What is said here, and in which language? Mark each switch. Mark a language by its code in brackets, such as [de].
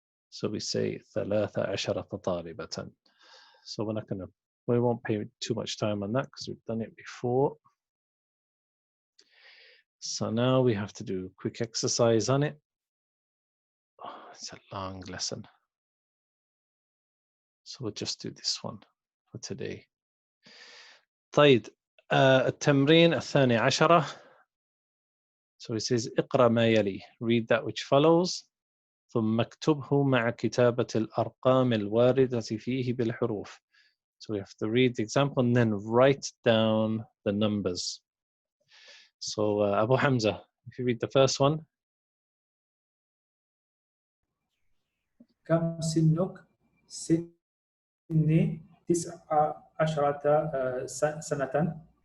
[en] So we say [ar] ثلاثة عشرة طالبة. [en] So we won't pay too much time on that because we've done it before. So now we have to do a quick exercise on it. Oh, it's a long lesson. So we'll just do this one for today. [ar] طيب التمرين الثاني عشرة. [en] So it says [ar] اقرأ ما يلي, [en] read that which follows, [ar] ثم اكتبه مع كتابة الأرقام الواردة فيه بالحروف. [en] So we have to read the example and then write down the numbers. So Abu Hamza, if you read the first one. [ar] كم سنك؟ سني 19 سنة.